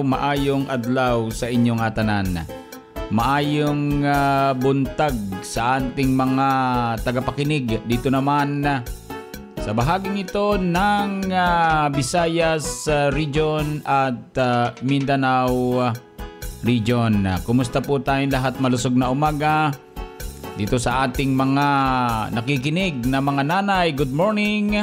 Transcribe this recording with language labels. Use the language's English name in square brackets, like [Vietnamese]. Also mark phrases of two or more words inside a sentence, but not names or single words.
[Cebuano] Maayong adlaw sa inyong atanan. Maayong buntag [Filipino] sa ating mga tagapakinig. Dito naman sa bahaging ito ng Visayas region at Mindanao region. Kumusta po tayong lahat? Malusog na umaga. Dito sa ating mga nakikinig na mga nanay, [English] good morning.